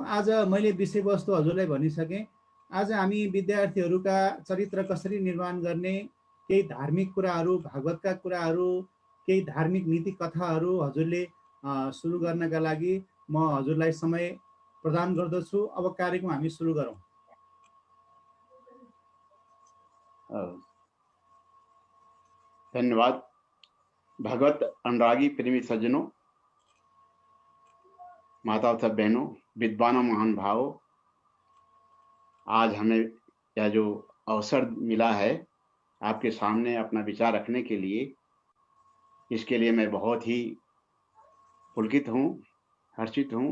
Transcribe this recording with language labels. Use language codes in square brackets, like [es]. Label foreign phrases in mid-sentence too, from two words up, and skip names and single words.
[ne] आज मैले विषयवस्तु हजुरलाई भनिसकेँ। आज हामी विद्यार्थीहरूका चरित्र कसरी निर्माण गर्ने, केही धार्मिक कुराहरू, भागवतका कुराहरू, केही धार्मिक नीति कथाहरू हजुरले सुरु गर्नका लागि म हजुरलाई समय प्रदान गर्दछु। अब कार्यक्रम हामी सुरु गरौँ। धन्यवाद। [hi] भगवत अनुरागी प्रेमी सज्जनों, माता तथा बहनों, विद्वानों, महान भावों, आज हमें यह जो अवसर मिला है आपके सामने अपना विचार रखने के लिए, इसके लिए मैं बहुत ही पुलकित हूँ, हर्षित हूँ।